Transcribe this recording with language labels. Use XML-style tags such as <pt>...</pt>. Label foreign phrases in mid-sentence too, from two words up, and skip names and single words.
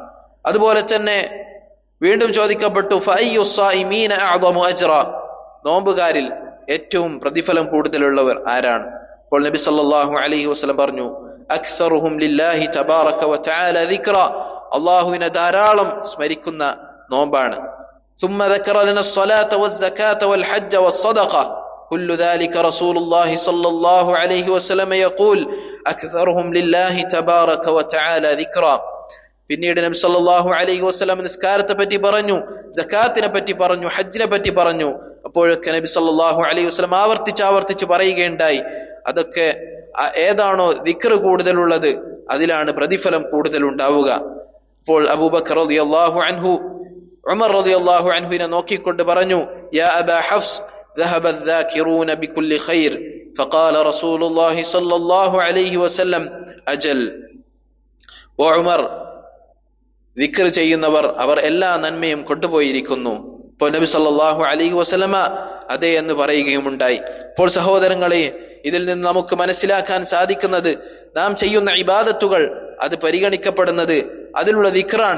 <ml>അതുപോലെ തന്നെ വീണ്ടും ചോദിക്കപ്പെട്ടു,</ml> <ar>فأي الصائمين أعظم أجرا,</ar> <ml>നോമ്പുകാരിൽ ഏറ്റവും പ്രതിഫലം കൂടുതലുള്ളവർ ആരാണ്? അപ്പോൾ നബി</ml> <ar>صلى الله عليه وسلم</ar> <ml>പറഞ്ഞു,</ml> <ar>أكثرهم لله تبارك وتعالى ذكرا,</ar> <ml>അള്ളാഹുവിനെ ധാരാളം സ്മരിക്കുന്ന നോമ്പാണ്.</ml> <ar>ثم ذكر لنا الصلاة والزكاة والحج والصدقة كل ذلك رسول الله صلى الله عليه وسلم يقول أكثرهم لله تبارك وتعالى ذكرا.</ar> <ml>പിന്നീട് നബി</ml> <ar>صلى الله عليه وسلم</ar> <ml>നിസ്കാരത്തെ പറ്റി പറഞ്ഞു, സകാത്തിനെ പറ്റി പറഞ്ഞു, ഹജ്ജിനെ പറ്റി പറഞ്ഞു. അപ്പോഴൊക്കെ നബി</ml> <ar>صلى الله عليه وسلم</ar> <ml>ആവർത്തിച്ച് പറയുകയുണ്ടായി, അതൊക്കെ ഏതാണോ ദിക്ർ കൂടുതലുള്ളത് അതിലാണ് പ്രതിഫലം കൂടുതൽ ഉണ്ടാവുക.</ml> <ar>അപ്പോൾ അബൂബക്കർ رضي الله عنه ഉമർ റളിയല്ലാഹു അൻഹുവിനെ</ar> <ml>നോക്കിക്കൊണ്ട് പറഞ്ഞു,</ml> <ar>يا أبا حفص ذهب الذاكرون بكل خير فقال رسول الله صلى الله عليه وسلم أجل.</ar> <ml>ഉമർ, ദിക്ർ ചെയ്യുന്നവർ അവർ എല്ലാ നന്മയും കൊണ്ടുപോയിരിക്കുന്നു. ഇപ്പോൾ നബി</ml> <ar>صلى الله عليه وسلم</ar> <ml>അതെ എന്ന് പറയുകയുമുണ്ടായി. അപ്പോൾ സഹോദരങ്ങളെ, ഇതിൽ നിന്ന് നമുക്ക് മനസ്സിലാക്കാൻ സാധിക്കുന്നത്, നാം ചെയ്യുന്ന ഇബാദത്തുകൾ അത് പരിഗണിക്കപ്പെടുന്നത് അതിലുള്ള ദിക്റാണ്.</ml>